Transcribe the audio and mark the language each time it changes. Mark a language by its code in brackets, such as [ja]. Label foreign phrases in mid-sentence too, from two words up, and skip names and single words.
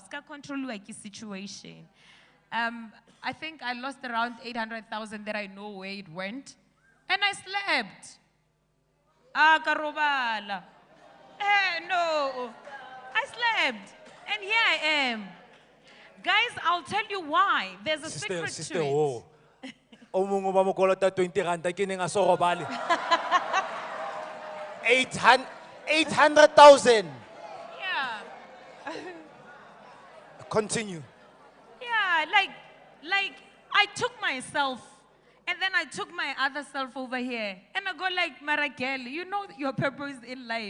[en] Control your situation. I think I lost around 800,000 that I know where it went. And I slept. Karobala. No. I slept. And here I am. Guys, I'll tell you why. There's a secret to it. [tn] O mongwe ba mo kolota 20 ranta ke neng a so robale. [en] 800,000. Yeah. Continue. Yeah, like I took myself and then I took my other self over here. And I go like, Maragel, you know your purpose in life.